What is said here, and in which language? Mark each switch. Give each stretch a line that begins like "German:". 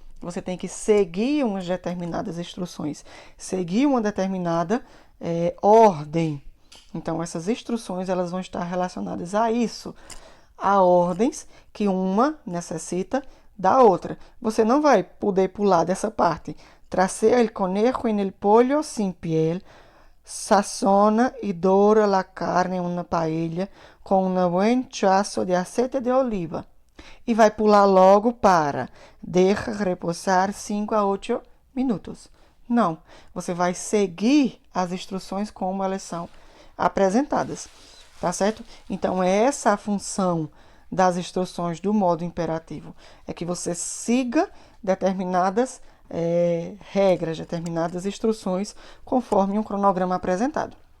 Portuguese: Você tem que seguir umas determinadas instruções, seguir uma determinada ordem. Então, essas instruções elas vão estar relacionadas a isso, a ordens que uma necessita da outra. Você não vai poder pular dessa parte.
Spanish: Tracea el conejo en el pollo sin piel, sazona y dora la carne en una paella
Portuguese: com um
Spanish: buen chazo de aceite de oliva.
Portuguese: E vai pular logo para deixa repousar 5 a 8 minutos. Não, você vai seguir as instruções como elas são apresentadas, tá certo? Então, essa é a função das instruções do modo imperativo, é que você siga determinadas regras, determinadas instruções, conforme um cronograma apresentado.